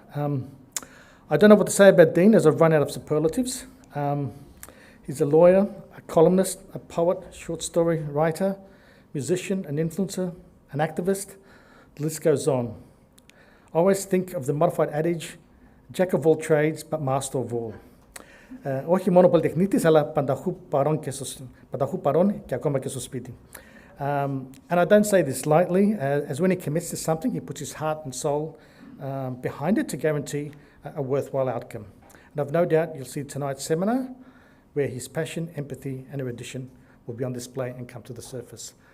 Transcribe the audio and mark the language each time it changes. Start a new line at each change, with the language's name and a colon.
English: I don't know what to say about Dean, as I've run out of superlatives. He's a lawyer, a columnist, a poet, short story writer, musician, an influencer, an activist. The list goes on. I always think of the modified adage, jack of all trades, but master of all.
Greek: Όχι μόνο πολυτεχνίτης, αλλά πανταχού παρών και ακόμα και στο σπίτι.
English: And I don't say this lightly, as when he commits to something, he puts his heart and soul behind it to guarantee a worthwhile outcome. And I've no doubt you'll see tonight's seminar where his passion, empathy and erudition will be on display and come to the surface.